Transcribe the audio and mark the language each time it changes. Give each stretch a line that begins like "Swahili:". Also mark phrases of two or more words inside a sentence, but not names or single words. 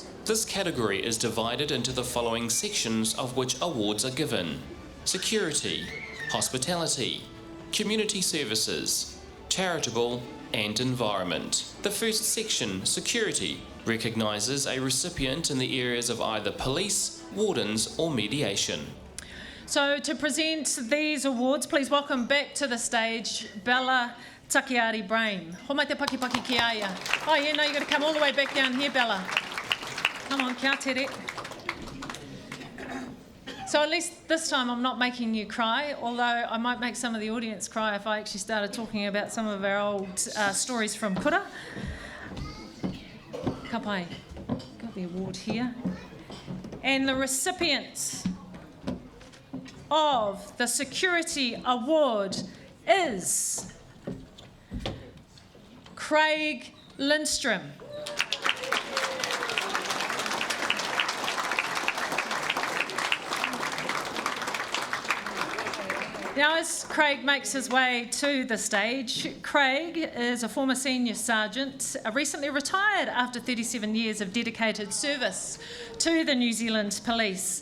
English: This category is divided into the following sections of which awards are given: security, hospitality, community services, charitable, and environment. The first section, security, recognises a recipient in the areas of either police, wardens, or mediation. So to present these awards, please welcome back to the stage Bella Takiari Brain.
Māori: Homai te paki paki ki aia.
English: Oh yeah, no, you've got to come all the way back down here, Bella. Come on,
Māori: kia tere.
English: So at least this time I'm not making you cry, although I might make some of the audience cry if I actually started talking about some of our old stories from kura.
Māori: Ka pai.
English: Got the award here. And the recipient of the Security Award is Craig Lindstrom. Now, as Craig makes his way to the stage, Craig is a former senior sergeant, recently retired after 37 years of dedicated service to the New Zealand Police.